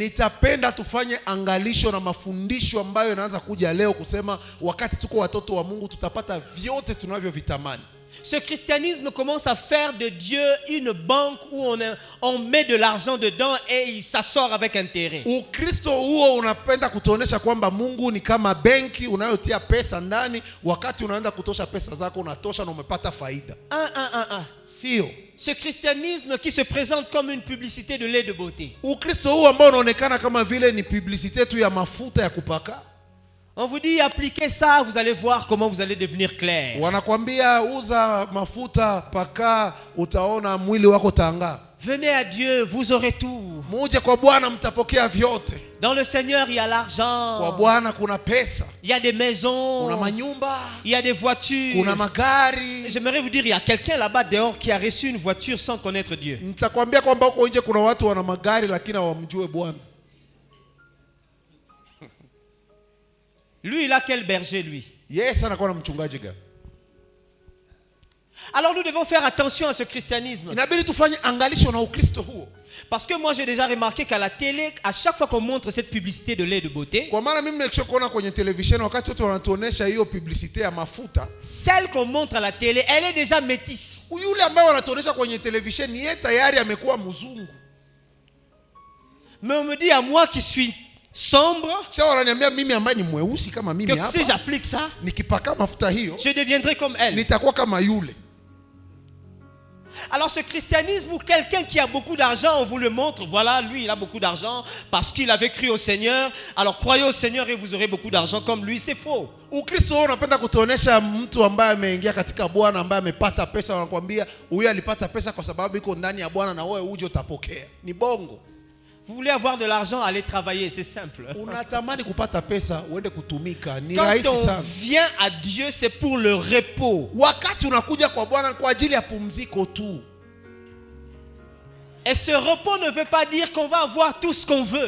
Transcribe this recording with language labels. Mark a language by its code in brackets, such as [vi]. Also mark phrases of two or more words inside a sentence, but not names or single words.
[sw] Nitapenda tufanye angalisho na mafundisho ambayo yanaanza kuja leo kusema wakati tuko watoto wa Mungu tutapata vyote tunavyovitamani. [fr] Ce christianisme commence à faire de Dieu une banque où on met de l'argent dedans et ça sort avec intérêt. [sw] Ukristo huo unapenda kutuonesha kwamba Mungu ni kama benki unayotia pesa ndani, wakati unaenda kutosha pesa zako unatosha na umepata faida. Sio. [fr] Ce christianisme qui se présente comme une publicité de lait de beauté. [sw] Ukristo huo ambao unaonekana kama vile ni publicité tu ya mafuta ya kupaka. [fr] On vous dit appliquez ça, vous allez voir comment vous allez devenir clair. [sw] Wanakwambia uza mafuta paka, utaona mwili wako tanga. [fr] Venez à Dieu, vous aurez tout. [sw] Muje kwa Bwana mtapokea vyote. [fr] Dans le Seigneur, il y a l'argent. [sw] Kwa Bwana kuna pesa. [fr] Il y a des maisons. [sw] Kuna manyumba. [fr] Il y a des voitures. [sw] Kuna magari. [fr] J'aimerais vous dire, il y a quelqu'un là-bas dehors qui a reçu une voiture sans connaître Dieu. [sw] Nitakwambia kwamba huko nje kuna watu wana magari lakini hawamjue Bwana. [fr] Lui, il a quel berger, lui? [sw] Yes, anakuwa na mchungaji gani? [fr] Alors nous devons faire attention à ce christianisme. [sw] Inabidi tufanye angalisho na Ukristo huo. [fr] Parce que moi j'ai déjà remarqué qu'à la télé, à chaque fois qu'on montre cette publicité de lait de beauté, [sw] kwa maana mimi nikisha kuona kwenye television wakati wote wanatuonesha hiyo publicité ya mafuta, [fr] celle qu'on montre à la télé, elle est déjà métisse. [sw] Yule ambaye wanatuonesha kwenye television yeye tayari amekuwa mzungu. [fr] Mais on me dit à moi qui suis sombre, [sw] wananiambia mimi ambaye ni mweusi kama mimi [fr] que [sw] hapa, [fr] si j'applique ça, [sw] nikipaka mafuta hiyo, [fr] je deviendrai comme elle. [sw] Nitakuwa kama yule. [fr] Alors ce christianisme où quelqu'un qui a beaucoup d'argent, on vous le montre, voilà, lui il a beaucoup d'argent parce qu'il avait cru au Seigneur, alors croyez au Seigneur et vous aurez beaucoup d'argent comme lui, c'est faux. [sw] Ukristo unapenda kutuonesha mtu ambaye ameingia katika Bwana, ambaye amepata pesa, wanakuambia huyu alipata pesa kwa sababu iko ndani ya Bwana na wewe uje utapokea. Ni bongo. [fr] Vous voulez avoir de l'argent, allez travailler, c'est simple. [sw] Unatamani kupata pesa, uende kutumika, ni [fr] Quand [sw] rahisi [fr] on [sw] sana. [fr] vient à Dieu, c'est pour le repos. [sw] Wakati unakuja kwa Bwana kwa ajili ya pumziko tu. [fr] Et ce repos ne veut pas dire qu'on va avoir tout ce qu'on veut.